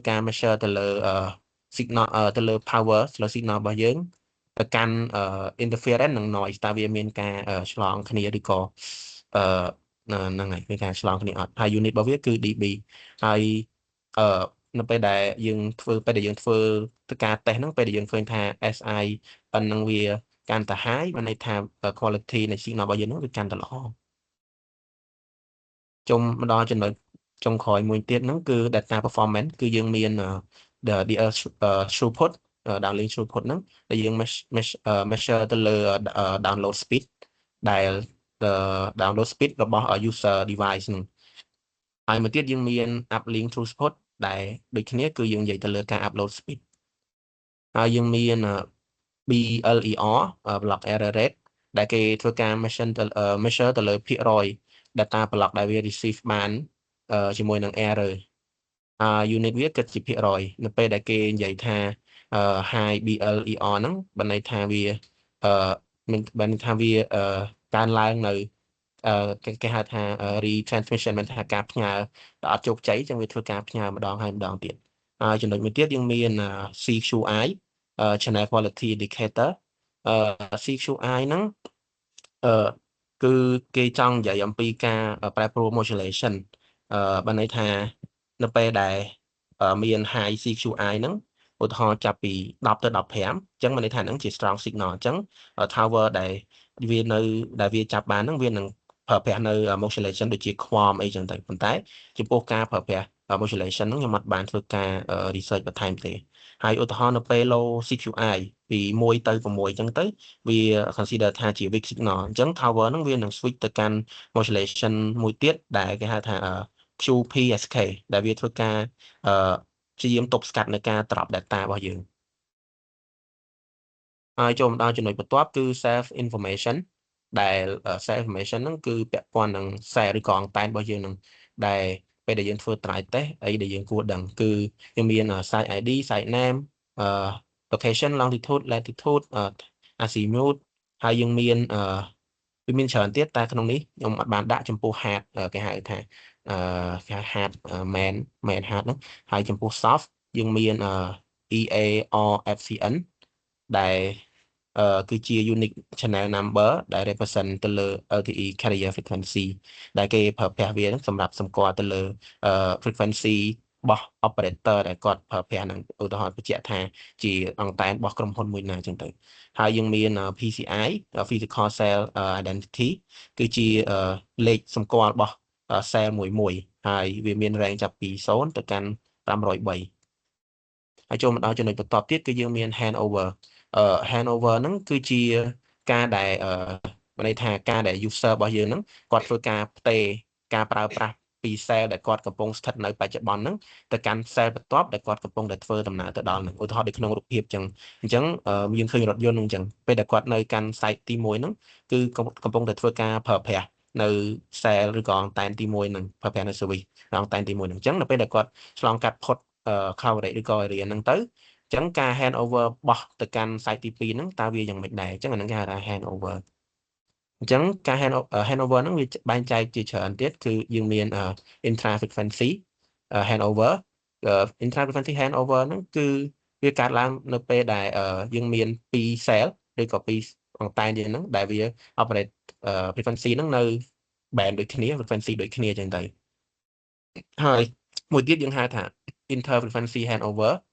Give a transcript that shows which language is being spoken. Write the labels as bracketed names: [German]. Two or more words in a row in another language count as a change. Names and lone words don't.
[Khmer] ការ measure ទៅលើ signal ទៅលើ power លើ signal របស់យើងទៅកាន់ interference និង noise តើវាមានការឆ្លងគ្នាឬក៏ហ្នឹងហើយមានការឆ្លងគ្នាអត់ហើយ unit របស់វាគឺ dB ហើយនៅពេលដែលយើងធ្វើទៅការ test ហ្នឹងពេលដែលយើងឃើញថា SI ហ្នឹងវាកាន់តែ high បានន័យថា quality នៃ signal របស់យើងហ្នឹងវាកាន់តែល្អ ជុំមកដល់ចំណុចចុងក្រោយមួយទៀតហ្នឹងគឺ [English] data performance [Khmer] គឺយើងមាន [English] DL throughput downlink throughput [Khmer] ហ្នឹងដែលយើង measure ទៅលើ [English] download speed [Khmer] ដែល [English] download speed [Khmer] របស់ [English] user device [Khmer] ហ្នឹងហើយមួយទៀតយើងមាន [English] uplink throughput [Khmer] ដែលដូចគ្នាគឺយើងនិយាយទៅលើការ [English] upload speed [Khmer] ហើយយើងមាន [English] BLER block error rate [Khmer] ដែលគេធ្វើ ការ measure ទៅលើភាគរយ [English] data block [Khmer] ដែលវា receive បានជាមួយនឹង [English] error unit [Khmer] វាគិតជាភាគរយនៅពេលដែលគេនិយាយថា [English] high BLER [Khmer] ហ្នឹងបានន័យថាវាបានន័យថាវាកើនឡើងនៅគេហៅថា retransmission មានថាការផ្ញើ ដែលអត់ជោគជ័យចឹងវាធ្វើការផ្ញើម្ដងហើយម្ដងទៀតហើយចំណុចមួយទៀតយើងមាន [English] CQI channel quality indicator CQI [Khmer] ហ្នឹងគឺគេចង់និយាយអំពីការប្រែប្រួល modulation បានន័យថានៅពេលដែលមាន [English] high CQI [Khmer] ហ្នឹងឧទាហរណ៍ចាប់ពី10ទៅ15អញ្ចឹងមានន័យថាហ្នឹងជា [English] strong signal [Khmer] អញ្ចឹង tower ដែលវាចាប់បានហ្នឹងវានឹងប្រើប្រាស់នៅ modulation ដូចជា QAM អីចឹងទៅប៉ុន្តែចំពោះការប្រើប្រាស់ modulation ហ្នឹងខ្ញុំអត់បានធ្វើការ research បន្ថែមទេហើយឧទាហរណ៍នៅពេល [English] low CQI [Khmer] ពី1ទៅ6អញ្ចឹងទៅវា consider ថាជា [English] weak signal [Khmer] អញ្ចឹង tower ហ្នឹងវានឹង switch ទៅកាន់ modulation មួយទៀតដែលគេហៅថា QPSK ដែលវាធ្វើការព្យាយាមទប់ស្កាត់នៅការត្រប់ data របស់យើង ហើយចូលមកដល់ចំណុចបន្ទាប់គឺ [English] self information [Khmer] ដែល [English] self information [Khmer] ហ្នឹងគឺពាក់ព័ន្ធនឹង cell ឬក៏អង្តែន របស់យើងហ្នឹងដែលពេលដែលយើងធ្វើ [English] try test [Khmer] អីដែលយើងគួរដឹងគឺយើងមាន [English] site ID site name location longitude latitude azimuth [Khmer] ហើយយើងមានវាមានច្រើនទៀតតែក្នុងនេះខ្ញុំអត់បានដាក់ចំពោះ hard គេហៅថាគេហៅ [English] hard main hard [Khmer] ហ្នឹងហើយចំពោះ soft យើងមាន EARFCN ដែលគឺជា [English] unique channel number [Khmer] ដែល represent ទៅលើ [English] LTE carrier frequency [Khmer] ដែលគេប្រើប្រាស់វាសម្រាប់សម្គាល់ទៅលើfrequency របស់ operator ដែលគាត់ប្រើប្រាស់ហ្នឹងឧទាហរណ៍បញ្ជាក់ថាជាអង្តែនរបស់ក្រុមហ៊ុនមួយណាអញ្ចឹងទៅហើយយើងមាន [English] PCI physical cell identity [Khmer] គឺជាលេខសម្គាល់របស់ cell មួយហើយវាមាន range ចាប់ពី0ទៅ កាន់503ហើយចូលមកដល់ចំណុចបន្ទាប់ទៀតគឺយើងមាន [English] handover handover [Khmer] ហ្នឹងគឺជាការដែលមានន័យថាការដែល user របស់យើងហ្នឹងគាត់ធ្វើការផ្ទេរការប្រើប្រាស់ពី cell ដែលគាត់កំពុងស្ថិតនៅបច្ចុប្បន្នហ្នឹងទៅកាន់ cell បន្ទាប់ដែលគាត់កំពុងតែធ្វើដំណើរទៅដល់ហ្នឹងឧទាហរណ៍ដូចក្នុងរូបភាពអញ្ចឹងយើងឃើញរថយន្តហ្នឹងអញ្ចឹងពេលដែលគាត់នៅកាន់ site ទី1ហ្នឹងគឺកំពុងតែធ្វើការប្រើប្រាស់នៅ cell ឬក៏អង្តែនទី1ហ្នឹងប្រើប្រាស់នៅ service អង្តែនទី1ហ្នឹងអញ្ចឹងនៅពេលដែលគាត់ឆ្លងកាត់ផុត coverage ឬក៏ area ហ្នឹងទៅអញ្ចឹង ការ [English] hand over [Khmer] បោះទៅកាន់ site ទី2ហ្នឹងតើវាយ៉ាងម៉េចដែរអញ្ចឹងអាហ្នឹងគេហៅថា [English] hand over [Khmer] អញ្ចឹងការ [English] hand over [Khmer] ហ្នឹងវាបែងចែកជាច្រើនទៀតគឺយើងមាន [English] intra frequency hand over intra frequency hand over [Khmer] ហ្នឹងគឺវាកើតឡើងនៅពេលដែលយើងមាន2 cell ឬក៏2អង្តែនយើងហ្នឹងដែលវា [English] operate frequency [Khmer] ហ្នឹងនៅ band ដូចគ្នា frequency ដូចគ្នាអញ្ចឹងទៅហើយមួយទៀតយើងហៅថា [English] inter frequency hand over